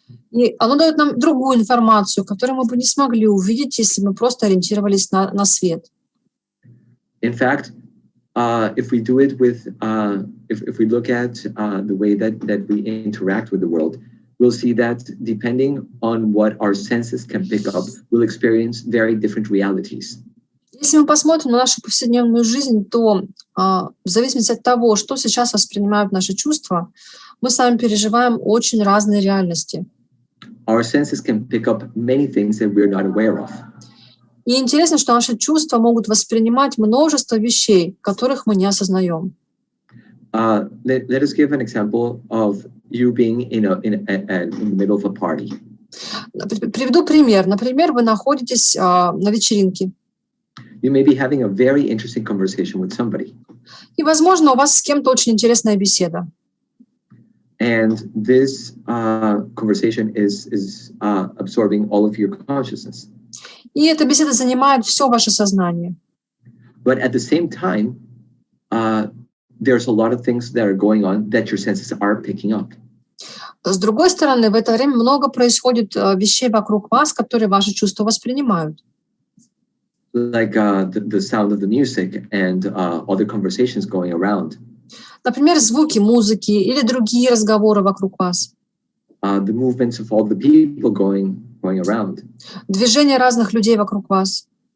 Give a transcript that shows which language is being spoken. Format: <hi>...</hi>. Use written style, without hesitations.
<ru>И оно дает нам другую информацию, которую мы бы не смогли увидеть, если мы просто ориентировались на свет.</ru> <en>In fact, if we do it with, if we look at the way that we interact with the world, we'll see that depending on what our senses can pick up, we'll experience very different realities.</en> <ru>Если мы посмотрим на нашу повседневную жизнь, то в зависимости от того, что сейчас воспринимают наши чувства, мы сами переживаем очень разные реальности.</ru> <en>Our senses can pick up many things that we're not aware of.</en> <ru>И интересно, что наши чувства могут воспринимать множество вещей, которых мы не осознаем.</ru> <en>Let us give an example of you being in the middle of a party.</en> <ru>Приведу пример. Например, вы находитесь на вечеринке.</ru> <en>You may be having a very interesting conversation with somebody.</en> <ru>И, возможно, у вас с кем-то очень интересная беседа.</ru> <en>And this conversation is absorbing all of your consciousness.</en> <ru>И эта беседа занимает все ваше сознание.</ru> <en>But at the same time, there's a lot of things that are going on that your senses are picking up.</en> <ru>С другой стороны, в это время много происходит вещей вокруг вас, которые ваши чувства воспринимают.</ru> <en>Like the sound of the music and other conversations going around.</en> <ru>Например, звуки музыки или другие разговоры вокруг вас.</ru> <en>The movements of all the people going around.</en> <ru>Движение разных людей вокруг вас.</ru>